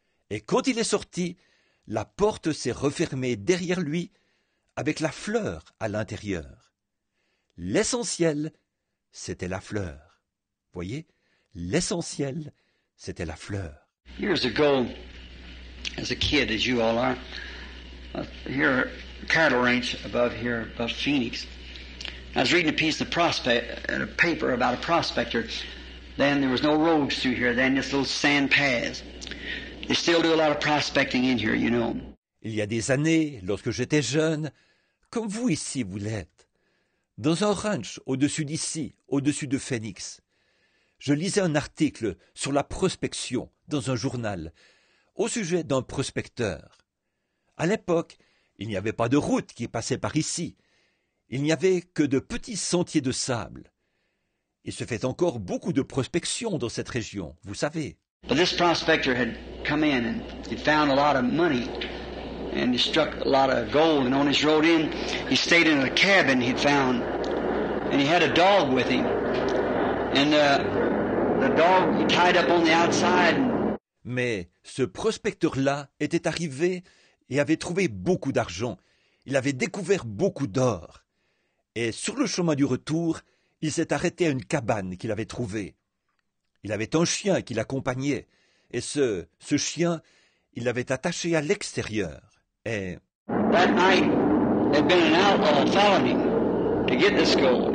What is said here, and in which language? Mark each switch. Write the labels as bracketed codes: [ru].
[fr] Et quand il est sorti, la porte s'est refermée derrière lui avec la fleur à l'intérieur. L'essentiel, c'était la fleur. Voyez, l'essentiel, c'était la fleur. [en] Years ago, as a kid, as you all are, here, cattle ranch above Phoenix. I was reading a piece of a paper about a prospector. Then there was no roads through here. Then just little sand paths. They still do a lot of prospecting in here, you know. [fr] Il y a des années, lorsque j'étais jeune, comme vous ici vous l'êtes, dans un ranch au-dessus d'ici, au-dessus de Phoenix, je lisais un article sur la prospection dans un journal au sujet d'un prospecteur. À l'époque, il n'y avait pas de route qui passait par ici. Il n'y avait que de petits sentiers de sable. Il se fait encore beaucoup de prospection dans cette région, vous savez. [en] But this prospector had come in and he found a lot of money and he struck a lot of gold, and on his road in, he stayed in a cabin he'd found, and he had a dog with him, and the dog he tied up on the outside. [fr] Mais ce prospecteur-là était arrivé et avait trouvé beaucoup d'argent. Il avait découvert beaucoup d'or. Et sur le chemin du retour, il s'est arrêté à une cabane qu'il avait trouvée. Il avait un chien qui l'accompagnait, et ce chien, il l'avait attaché à l'extérieur. Et [en] that night, there'd been an outlaw following him to get this gold.